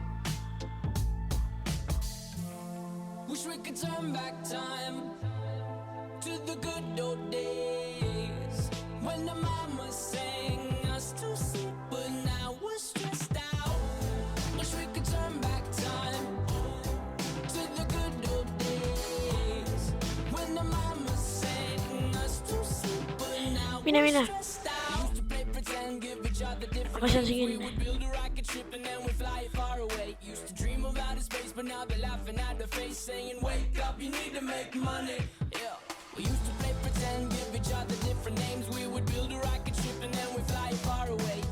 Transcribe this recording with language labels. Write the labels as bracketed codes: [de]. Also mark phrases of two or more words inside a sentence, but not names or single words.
[en] Wish we could turn back time to the good old days when the mama sang us to sleep, but now we're stressed out. Wish we could turn back time to the good old days when the mama sang us to sleep, but now we're [et] Mine. [en] stressed out. Used to play pretend, give each other different [et] Aga see on [en] names. [et] see [en] We [et] kinni. [en] would build a rocket ship and then we fly it far away. Used to dream of outer space, but now they're laughing at the face, saying, wake up, you need to make money. Yeah. We used to play pretend, give each other different names. We would build a rocket ship and then we fly it far away.